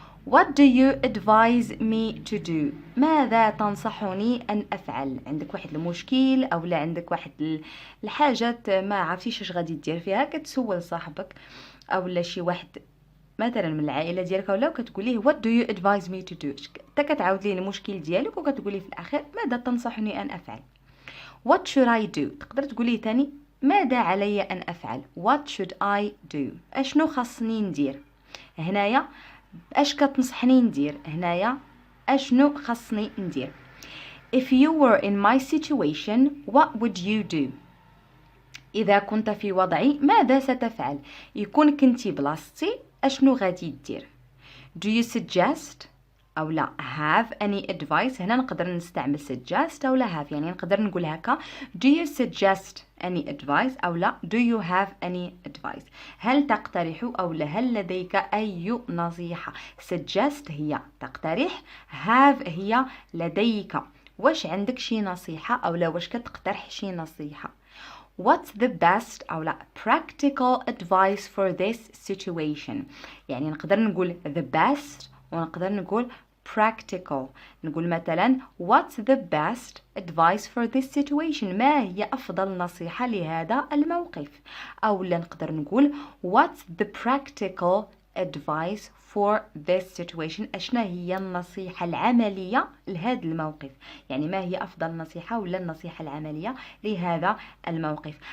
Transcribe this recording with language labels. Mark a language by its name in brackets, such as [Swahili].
[English] What do you advise me to do؟ [Arabic] ماذا تنصحني أن أفعل؟ عندك واحد المشكل أو لا عندك واحد الحاجات ما عرفتيش اش غادي دير فيها، كتسول صاحبك أو لا شي واحد مثلا من العائله ديالك ولا، وكتقول ليه [English] what do you advise me to do، [Arabic] حتى كتعاود ليه المشكل ديالك وكتقول ليه في الاخير ماذا تنصحني ان افعل. [English] what should I do، [Arabic] تقدر تقول ليه ثاني ماذا علي ان افعل. [English] what should I do، [Arabic] اشنو خاصني ندير. هنايا اش كتنصحني ندير، هنايا اشنو خاصني ندير. [English] if you were in my situation what would you do، [Arabic] إذا كنت في وضعي ماذا ستفعل. يكون كنتي بلاصتي أشنو غادي دير. [English] do you suggest [Arabic] أو لا [English] have any advice، [Arabic] هنا نقدر نستعمل suggest أو لا have، يعني نقدر نقول هكا [English] do you suggest any advice [Arabic] أو لا [English] do you have any advice، [Arabic] هل تقترح أو لا هل لديك أي نصيحة. suggest هي تقترح، have هي لديك واش عندك شي نصيحة أو لا واش كتقترح شي نصيحة. [English] What's the best [Arabic] أو لا [English] practical advice for this situation، [Arabic] يعني نقدر نقول [English] the best [Arabic] ونقدر نقول [English] practical. نقول مثلا what's the best advice for this situation، [Arabic] ما هي أفضل نصيحة لهذا الموقف. أو لا نقدر نقول [English] what's the practical advice for this situation، [Arabic] أشنا هي النصيحة العملية لهذا الموقف، يعني ما هي أفضل نصيحة ولا النصيحة العملية لهذا الموقف.